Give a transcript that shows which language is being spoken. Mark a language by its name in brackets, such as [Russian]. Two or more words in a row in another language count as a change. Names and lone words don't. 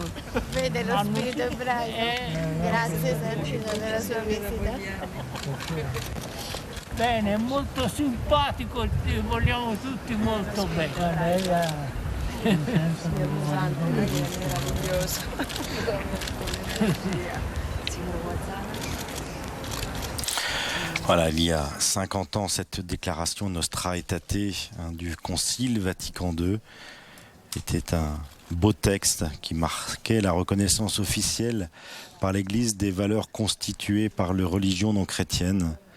[Italian] Vede lo spirito ebraico. Grazie Santino della sua visita. Bene, è molto simpatico, ti vogliamo tutti molto bene. Meraviglioso. [French] Voilà, il y a 50 ans, cette déclaration Nostra Aetate du Concile Vatican II était un beau texte qui marquait la reconnaissance officielle par l'Église des valeurs constituées par les religions non chrétiennes.